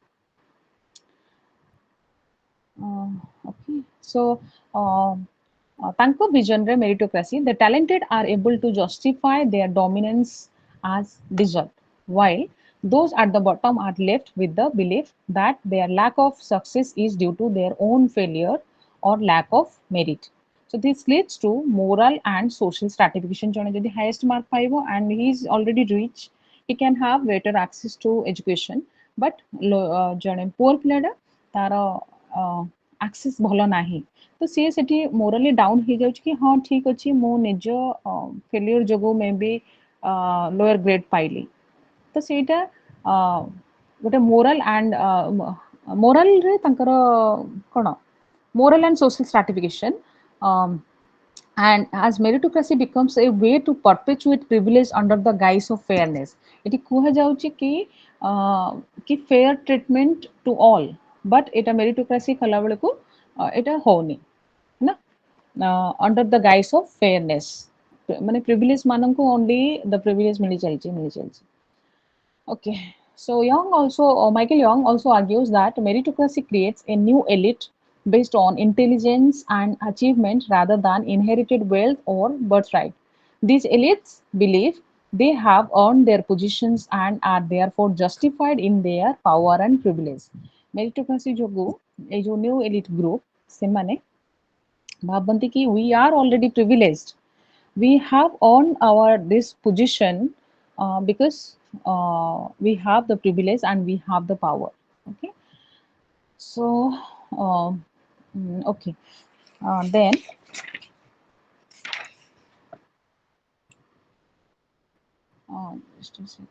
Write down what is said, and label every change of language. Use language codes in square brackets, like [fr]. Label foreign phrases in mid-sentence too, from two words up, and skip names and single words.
[en] Okay, so ତାଙ୍କ visionରେ meritocracy, the talented are able to justify their dominance as deserved, while those at the bottom are left with the belief that their lack of success is due to their own failure or lack of merit. So this leads to moral and social stratification. [or] ଜଣେ ଯଦି [en] highest mark ପାଇବ and he is already rich, he can have better access to education, [or] but ଜଣେ poor ପିଲାଟା ତାର access ଭଲ ନାହିଁ, ତ ସିଏ ସେଠି [en] morally down [or] ହେଇଯାଉଛି କି ହଁ ଠିକ୍ ଅଛି ମୁଁ ନିଜ ଫେଲିୟର ଯୋଗୁଁ [en] maybe lower grade [or] ପାଇଲି, ତ ସେଇଟା ଗୋଟେ [en] moral and moralରେ [or] ତାଙ୍କର କ'ଣ [en] moral and social stratification, um, and as meritocracy becomes a way to perpetuate privilege under the guise of fairness. [or] ଏଠି କୁହାଯାଉଛି କି [en] fair treatment to all, [or] but ଏଟା meritocracy କଲା ବେଳକୁ ଏଟା ହଉନି ନା, [en] under the guise of fairness, ମାନେ privilege ମାନଙ୍କୁ only the privilege [or] ମିଳି ଚାଲିଛି. [en] Okay, so Michael Young also argues that meritocracy creates a new elite based on intelligence and achievement rather than inherited wealth or birthright. These elites believe they have earned their positions and are therefore justified in their power and privilege. Meritocracy [or] ଯୋଗୁ ଏ ଯୋଉ [en] new elite group [or] ସେମାନେ ଭାବନ୍ତି କି [en] we are already privileged, we have earned our this position because we have the privilege and we have the power. Okay, so okay, then just a sec.